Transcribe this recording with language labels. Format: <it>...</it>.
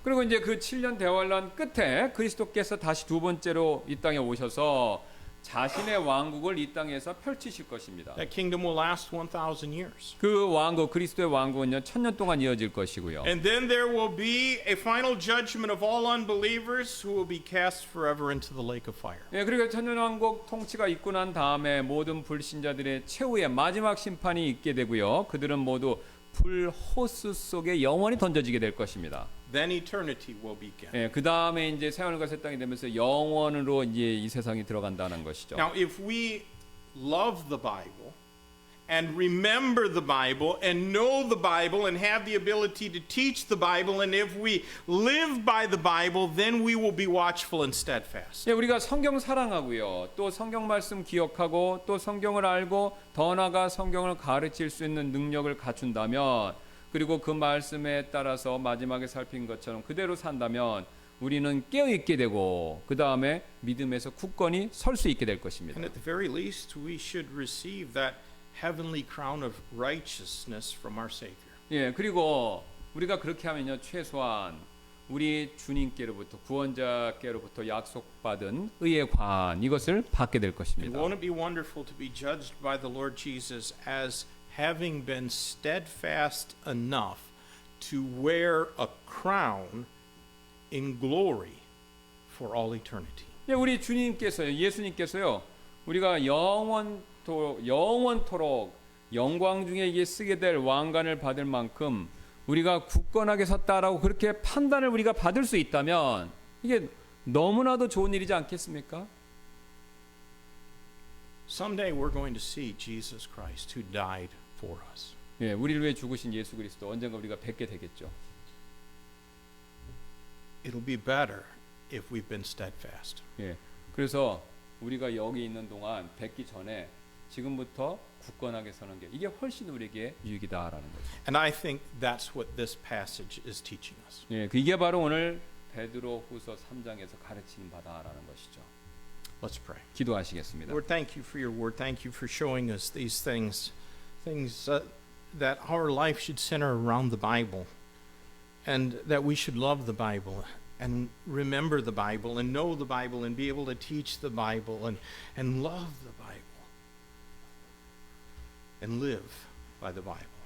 <ko>그리고 이제 그 7년 대환란 끝에 그리스도께서 다시 두 번째로 이 땅에 오셔서 자신의 왕국을 이 땅에서 펼치실 것입니다.</ko> <en>That kingdom will last 1,000 years.</en> <ko>그 왕국, 그리스도의 왕국은요, 1000년 동안 이어질 것이고요.</ko> <en>And then there will be a final judgment of all unbelievers who will be cast forever into the lake of fire.</en> <ko>예, 그리고 천년왕국 통치가 있고 난 다음에 모든 불신자들의 최후의 마지막 심판이 있게 되고요. 그들은 모두 불호수 속에 영원히 던져지게 될 것입니다.</ko> <en>Then eternity will begin.</en> <ko>예, 그 다음에 이제 새하늘과 새 땅이 되면서 영원으로 이제 이 세상이 들어간다는 것이죠.</ko> <en>Now, if we love the Bible and remember the Bible and know the Bible and have the ability to teach the Bible. And if we live by the Bible, then we will be watchful and steadfast.</en> <ko>예, 우리가 성경 사랑하고요. 또 성경 말씀 기억하고 또 성경을 알고 더 나아가 성경을 가르칠 수 있는 능력을 갖춘다면, 그리고 그 말씀에 따라서 마지막에 살핀 것처럼 그대로 산다면 우리는 깨어있게 되고 그 다음에 믿음에서 굳건히 설 수 있게 될 것입니다.</ko> <en>And at the very least, we should receive that heavenly crown of righteousness from our Savior.</en> <ko>예, 그리고 우리가 그렇게 하면요, 최소한 우리 주님께로부터, 구원자께로부터 약속받은 의의 관, 이것을 받게 될</ko> <en>And</en> <ko>것입니다.</ko> <en>won't it be wonderful to be judged by the Lord Jesus as having been steadfast enough to wear a crown in glory for all eternity?</en> <ko>예, 우리 주님께서요, 예수님께서요, 우리가 영원토록 영광 중에 이게 쓰게 될 왕관을 받을 만큼 우리가 굳건하게 섰다라고 그렇게 판단을 우리가 받을 수 있다면 이게 너무나도 좋은 일이지 않겠습니까?</ko> <en>Someday we're going to see Jesus Christ who died for us.</en> <ko>예, 우리를 위해 죽으신 예수 그리스도 언젠가 우리가 뵙게 되겠죠.</ko> <en>It'll be better if we've been steadfast.</en> <ko>예, 그래서 우리가 여기 있는 동안 뵙기 전에 지금부터 굳건하게 서는 게 이게 훨씬 우리에게 유익이다라는 거죠.</ko> <en>And I think that's what this passage is teaching us.</en> <ko>예, 이게 바로 오늘 베드로후서 3장에서 가르치는 바다라는 것이죠.</ko> <en>Let's pray.</en> <ko>기도하시겠습니다.</ko> <en>Lord, thank you for your word. Thank you for showing us these things that our life should center around the Bible, and that we should love the Bible and remember the Bible and know the Bible and be able to teach the Bible and love the Bible and live by the Bible.</en>